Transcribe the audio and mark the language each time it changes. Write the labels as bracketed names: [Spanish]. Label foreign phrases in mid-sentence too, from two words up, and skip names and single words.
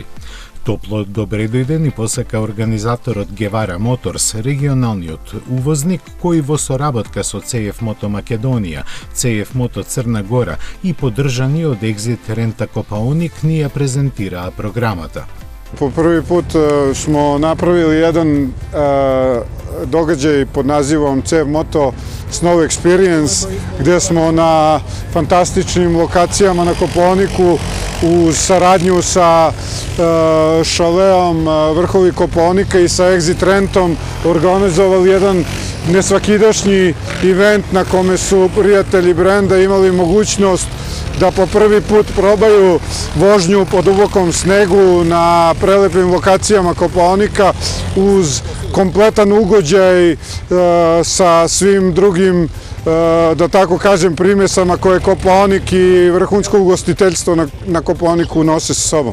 [Macedonian] Топло добре дојде ни посека организаторот Гевара Моторс, регионалниот увозник кој во соработка со CF Moto Македонија, CF Moto Црна Гора и поддржани од Exit Renta Копаоник ни ја презентираа програмата. [Serbian] Po prvi put smo napravili jedan događaj pod nazivom CF Moto Snow Experience, gde smo na fantastičnim lokacijama na Kopaoniku uz saradnju sa šaleom Vrhovi Kopaonika i sa Exit Rentom organizovali jedan nesvakidašnji event na kome su prijatelji brenda imali mogućnost da po prvi put probaju vožnju po dubokom snegu na prelepim lokacijama Kopaonika uz kompletan ugođaj sa svim drugim, da tako kažem, primesama koje Kopaonik i vrhunsko ugostiteljstvo na Kopaoniku nose sa sobom.